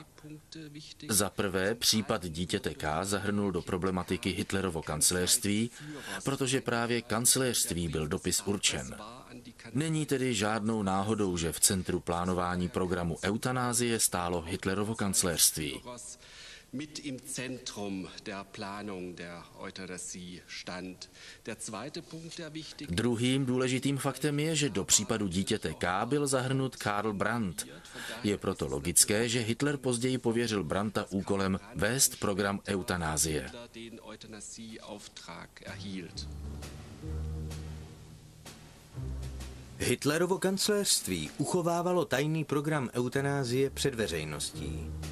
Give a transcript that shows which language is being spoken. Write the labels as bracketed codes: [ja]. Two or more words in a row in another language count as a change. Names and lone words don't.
[cs] Za prvé, případ dítěte K zahrnul do problematiky Hitlerovo kancléřství, protože právě kancléřství byl dopis určen. Není tedy žádnou náhodou, že v centru plánování programu eutanázie stálo Hitlerovo kancléřství. [de] Mit im Zentrum der Planung der Euthanasie stand. Der zweite Punkt, der wichtig. [cs] Druhým důležitým faktem je, že do případu dítěte K byl zahrnut Karl Brandt. Je proto logické, že Hitler později pověřil Brandta úkolem vést program eutanázie. Hitlerovo kancléřství uchovávalo tajný program eutanázie před veřejností.